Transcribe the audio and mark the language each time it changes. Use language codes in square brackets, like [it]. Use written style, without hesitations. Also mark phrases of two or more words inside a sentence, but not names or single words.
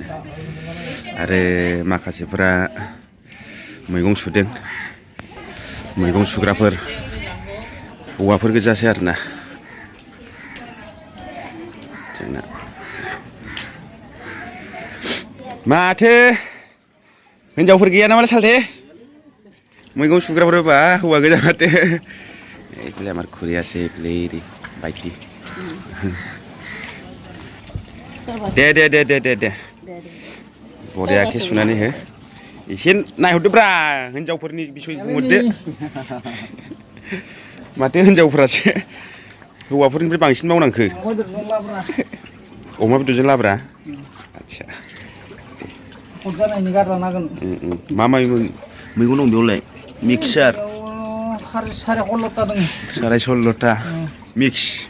[brx] आरो माखासेफोरा मैगं सुदों मैगं सुग्राफोर हौवाफोर गोजासै आरोना जोंना माथो हिन्जावफोर गैया नामालाय सालथे मैगं सुग्राफोर बा हौवा गोजा माथो [as] এইফালে আমার খুঁড়ি আছে এইফালে বাইটি [brx] दे बरियाखे सुनानै हो एसे नायहरदोब्रा हिन्जावफोरनि बिसय बुंहरदो माथो हिन्जावफोरासो हौवाफोरनिफ्राय बांसिन मावनांखो अमा बेदरजों लाब्रा आच्छा मा मा मैगं दं बेयावलाय मिक्सार साराय सल्ल'था मिक्स